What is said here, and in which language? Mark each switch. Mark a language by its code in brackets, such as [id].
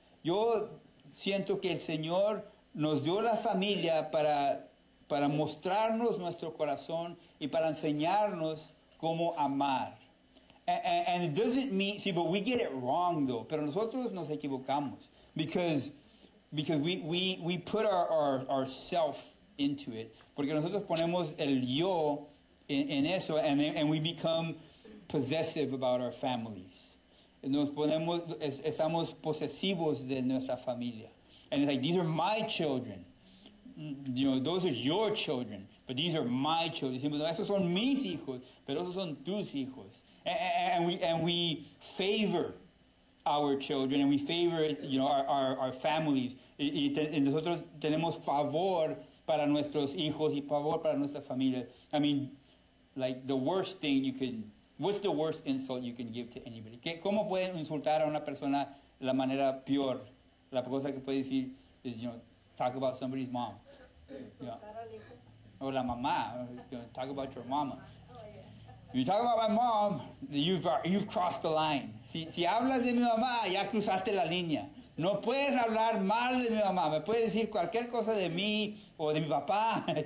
[es] Yo siento que el Señor nos dio la familia para mostrarnos nuestro corazón y para enseñarnos cómo amar. [en] And it doesn't mean, see, but we get it wrong though. [es] Pero nosotros nos equivocamos [en] because we put our self into it. [es] Porque nosotros ponemos el yo en eso, [en] and we become possessive about our families. [es] Estamos posesivos de nuestra familia. [en] And it's like, these are my children. Those are your children, but these are my children. [es] Decimos, no, esos son mis hijos, pero esos son tus hijos. [en] And we favor our children, and we favor, our families. [es] Y nosotros tenemos favor para nuestros hijos y favor para nuestra familia. [en] I mean, like the worst thing what's the worst insult you can give to anybody? [es] ¿Cómo pueden insultar a una persona de la manera peor? La cosa que puede decir [en] is, talk about somebody's mom. Or [es] la mamá. [en] Talk about your mama. If you talk about my mom, you've crossed the line. [es] Si hablas de mi mamá, ya cruzaste la línea. No puedes hablar mal de mi mamá. Me puedes decir cualquier cosa de mí o de mi papá.